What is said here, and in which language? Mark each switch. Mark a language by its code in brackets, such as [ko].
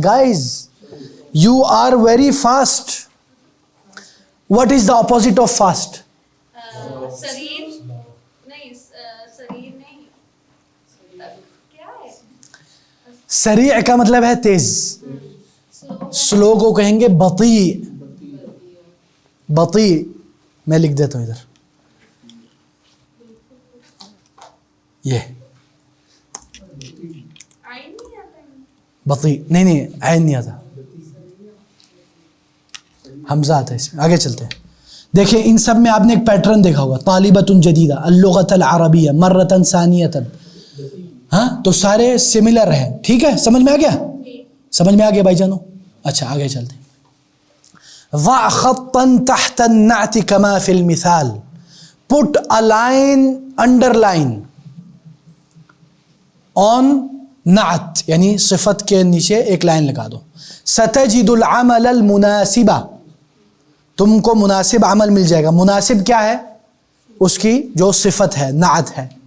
[en] Guys you are very fast. What is the opposite of fast? [ur] سریر نہیں، سریر نہیں، کیا ہے؟ سریع کا مطلب ہے تیز، سلو کو کہیں گے بطیء. بطیء میں لکھ دیتا ہوں ادھر، یہ آئین نہیں آتا ہے. بطیء نہیں عین نہیں آتا، حمزہ آتا ہے اس میں. آگے چلتے ہیں. دیکھیں ان سب میں آپ نے ایک پیٹرن دیکھا ہوگا، [ar] طالبۃ جدیدہ، اللغۃ العربیہ، مرۃ ثانیۃ. [ur] ہاں تو سارے سملر ہیں. ٹھیک ہے، سمجھ میں آ گیا؟ سمجھ میں آ گیا بھائی جانو؟ اچھا آگے چلتے ہیں. [ar] ضع خطا تحت النعت كما في المثال. [en] put a line, underline on [ur] نعت یعنی صفت کے نیچے ایک لائن لگا دو. [ar] ستجد العمل المناسبہ، [ur] تم کو مناسب عمل مل جائے گا. مناسب کیا ہے؟ اس کی جو صفت ہے، نعت ہے.